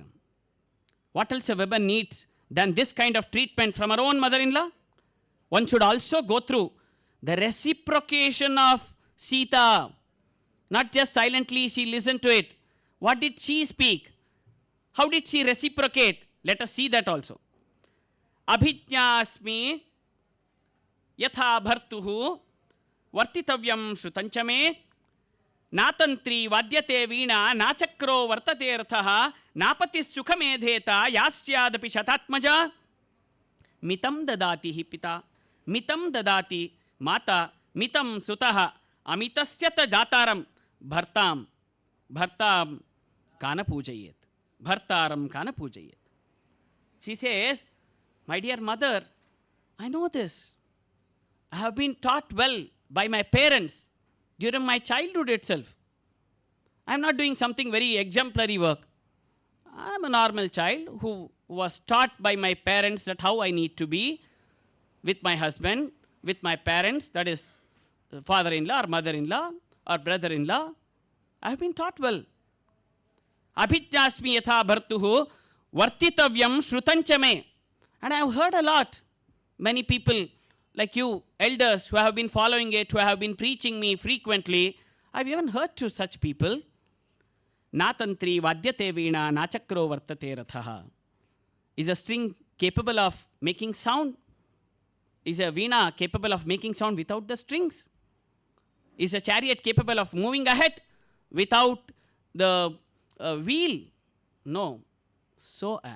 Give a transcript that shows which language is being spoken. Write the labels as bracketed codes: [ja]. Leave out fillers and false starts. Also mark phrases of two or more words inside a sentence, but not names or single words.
[en] What else a woman needs than this kind of treatment from her own mother-in-law? One should also go through the reciprocation of Sita. Not just silently she listened to it. What did she speak? How did she reciprocate? Let us see that also. [sa] अभिज्ञास्मि यथा भर्तुः वर्तितव्यं श्रुतञ्चमे नातन्त्री वाद्यते वीणा नाचक्रो वर्तते अर्थः नापतिः सुखमेधेत यस्यादपि शतात्मजा मितं ददाति हि पिता मितं ददाति माता मितं सुतः अमितस्यत जातरं भर्तं कन पूजयेत् भर्तारं कन पूजयेत्. [en] She says, my dear mother, I know this. I have been taught well by my parents during my childhood itself. I am not doing something very exemplary work. I am a normal child who was taught by my parents that how I need to be with my husband, with my parents, that is father-in-law or mother-in-law or brother-in-law. I have been taught well. [sa] अभिज्ञास्मि यथा भर्तुः वर्तितव्यं श्रुतञ्चमे. [en] And I have heard a lot. Many people like you, elders who have been following it, who have been preaching me frequently, I have even heard to such people. [sa] नातन्त्री वाद्यते वीणा नाचक्रो वर्तते रथः. [en] Is a string capable of making sound? Is a veena capable of making sound without the strings? Is a chariot capable of moving ahead without the wheel? No. So am.